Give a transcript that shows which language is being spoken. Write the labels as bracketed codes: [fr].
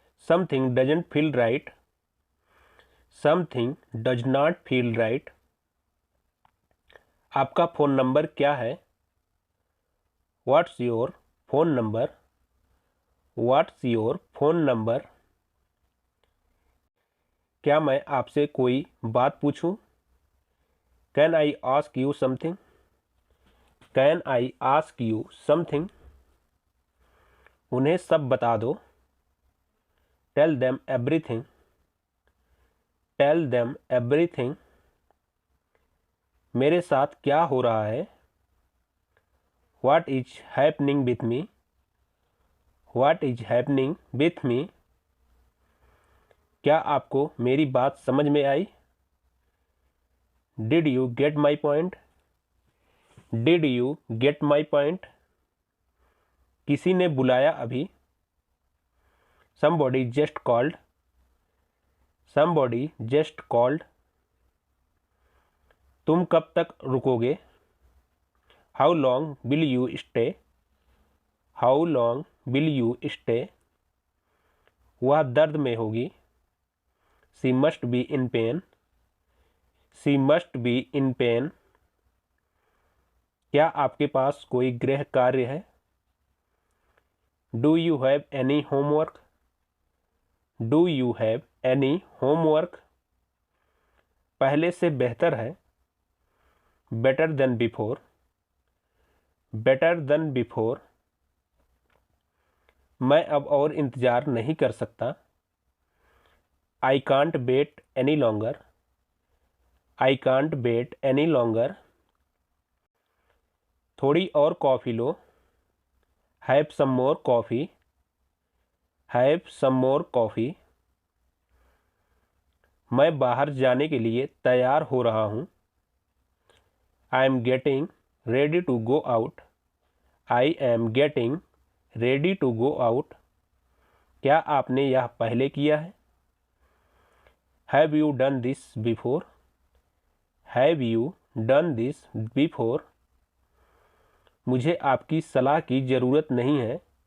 [en] Something doesn't feel right. Something does not feel right. [hi] आपका phone number क्या है? [en] What's your phone number? What's your phone number? [hi] क्या मैं आपसे कोई बात पूछूं? [en] Can I ask you something? Can I ask you something? [hi] उन्हें सब बता दो. [en] Tell them everything. Tell them everything. [hi] मेरे साथ क्या हो रहा है? [en] What is happening with me? What is happening with me? [hi] क्या आपको मेरी बात समझ में आई? [en] Did you get my point? Did you get my point? [hi] किसी ने बुलाया अभी। [en] somebody just called. somebody just called. [hi] तुम कब तक रुकोगे? [en] how long will you stay? how long will you stay? [hi] वह दर्द में होगी। [en] she must be in pain. she must be in pain. [hi] क्या आपके पास कोई गृह कार्य है? [en] do you have any homework? do you have any homework? [hi] पहले से बेहतर है। [en] better than before. better than before. [hi] मैं अब और इंतज़ार नहीं कर सकता। [en] I can't wait any longer. I can't wait any longer. [hi] थोड़ी और coffee low. [en] Have some more coffee. Have some more coffee. [hi] मैं बाहर जाने के लिए तैयार हो रहा हूँ। [en] I am getting ready to go out. I am getting ready to go out. [hi] क्या आपने यह पहले किया है? [en] Have you done this before? Have you done this before? [hi] मुझे आपकी सलाह की ज़रूरत नहीं है।